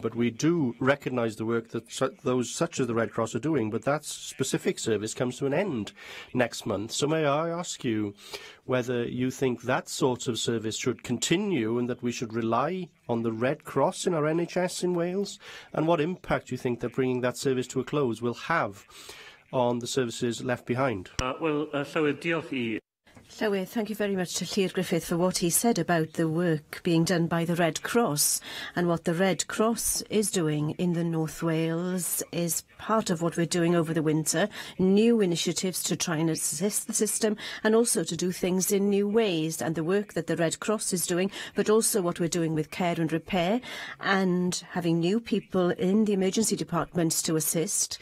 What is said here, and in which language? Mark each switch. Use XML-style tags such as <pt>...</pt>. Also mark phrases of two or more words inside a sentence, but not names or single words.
<en>But we do recognise the work that those such as the Red Cross are doing, but that specific service comes to an end next month. So may I ask you whether you think that sort of service should continue and that we should rely on the Red Cross in our NHS in Wales? And what impact do you think that bringing that service to a close will have on the services left behind?</en> <cy>Llywydd, diolch I. Llywydd,</cy> <en>thank you very much to Llyr Griffith for what he said about the work being done by the Red Cross, and what the Red Cross is doing in the North Wales is part of what we're doing over the winter, new initiatives to try and assist the system and also to do things in new ways, and the work that the Red Cross is doing, but also what we're doing with care and repair and having new people in the emergency departments to assist.</en>